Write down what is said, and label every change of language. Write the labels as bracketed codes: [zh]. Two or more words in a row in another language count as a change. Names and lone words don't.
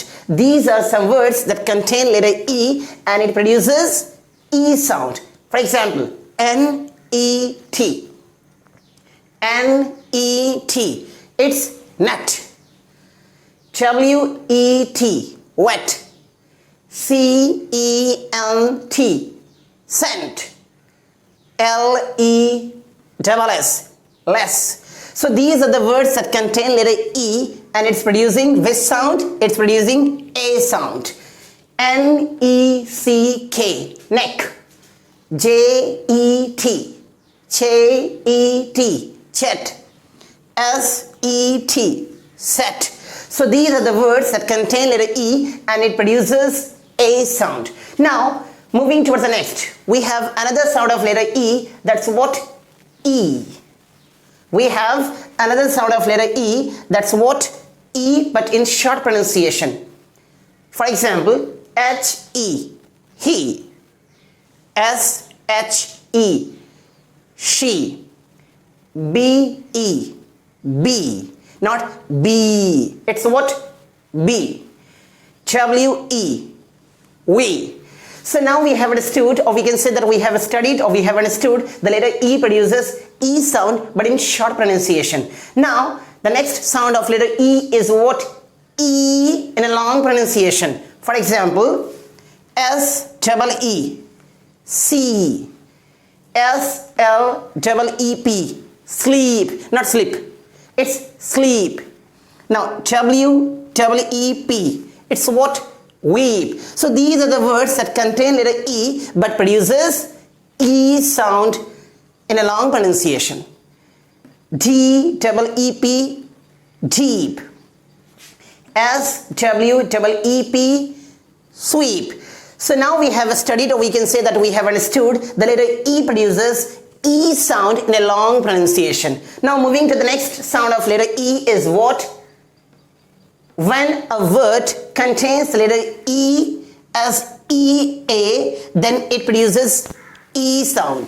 [en] These are some words that contain letter E and it produces E sound. For example, N-E-T. N-E-T. It's net. W-E-T. Wet. C-E-N-T. Scent. L-E-S-S. Less. So these are the words that contain letter E and it's producing which sound? It's producing A sound. N-E-C-K, neck. J-E-T, Ch-E-T, chet. S-E-T, set. So these are the words that contain letter E and it produces A sound. Now, moving towards the next, we have another sound of letter E, that's what? E. We have another sound of letter E, that's what? E, but in short pronunciation. For example, H-E, he. S-H-E, she. B-E, bee. Not B. It's what? B. W-E, we. So now we have understood, or we can say that we have studied, or we have understood the letter E produces E sound, but in short pronunciation. Now, the next sound of letter E is what? E in a long pronunciation. For example, S-E-E, see. S-L-E-E-P, sleep. Not sleep, it's sleep. Now, W-E-E-P, it's what? Weep. So these are the words that contain letter E but produces E sound in a long pronunciation. D-E-E-P, deep. S-W-E-E-P, sweep. So now we have studied, or we can say that we have understood the letter E produces E sound in a long pronunciation. Now moving to the next sound of letter E is what? When a word contains the letter E as E-A, then it produces E sound.